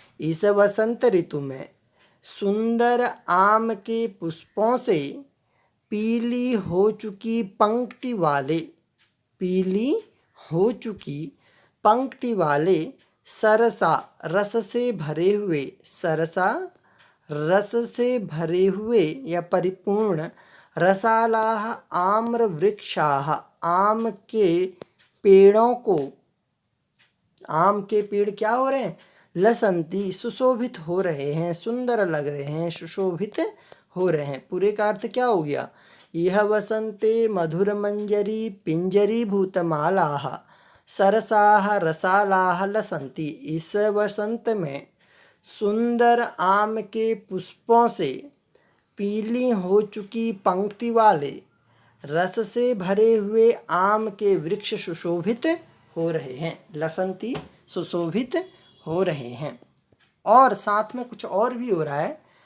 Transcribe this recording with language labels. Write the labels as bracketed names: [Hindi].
[Hindi] इस वसंत ऋतु में सुंदर आम के पुष्पों से पीली हो चुकी पंक्ति वाले, पीली हो चुकी पंक्ति वाले सरसा, रस से भरे हुए, सरसा रस से भरे हुए या परिपूर्ण, रसालाः आम्र वृक्षाः, आम के पेड़ों को, आम के पेड़ क्या हो रहे हैं? लसंती, सुशोभित हो रहे हैं, सुंदर लग रहे हैं, सुशोभित हो रहे हैं। पूरे का अर्थ क्या हो गया? [Sanskrit] यह वसंते मधुर मंजरी पिंजरी भूतमालाः सरसाः रसालाः लसंती। [Hindi] इस वसंत में सुंदर आम के पुष्पों से पीली हो चुकी पंक्ति वाले, रस से भरे हुए आम के वृक्ष सुशोभित हो रहे हैं। लसंती, सुशोभित हो रहे हैं। और साथ में कुछ और भी हो रहा है।